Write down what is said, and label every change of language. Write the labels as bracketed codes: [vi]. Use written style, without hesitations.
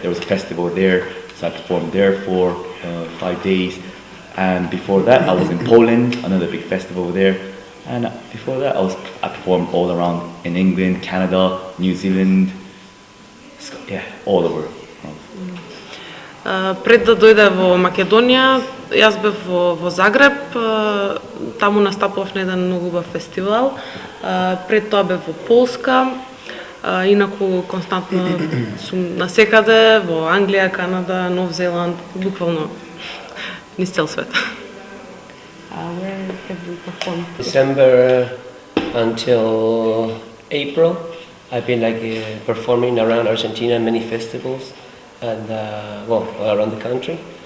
[en] There was a festival there, so I performed there for 5 days. And before that, I was in Poland, another big festival there. And before that, I performed all around in England, Canada, New Zealand, all over. [mk] Пред да дојде во Македонија, јас бев во Загреб, таму настапував на еден многу убав фестивал. Пред тоа бев во Полска, инаку константно сум насекаде, во Англија, Канада, Нов Зеланд, буквално низ цел свет. [en] Where have you performed? December until April, I've been performing around Argentina in many festivals and all around the country.